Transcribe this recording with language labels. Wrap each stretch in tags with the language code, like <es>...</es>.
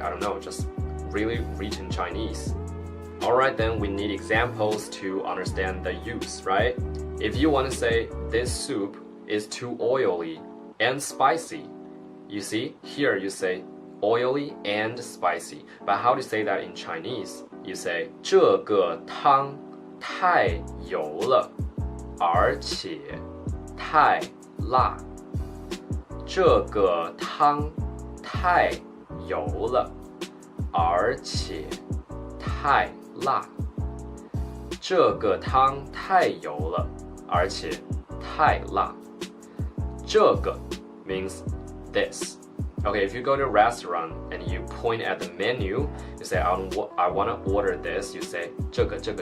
<en>I don't know, just really written Chinese. Alright, then we need examples to understand the use, right? If you want to say this soup is too oily and spicy, you see, here you say oily and spicy. But how do you say that in Chinese? You say</en> <zh>这个汤太油了，而且太辣。这个汤太油了，而且太辣。这个汤太油了，而且太辣。</zh> <en>这个 means this. Okay, if you go to a restaurant and you point at the menu, you say, I want to order this, you say, 这个.</en>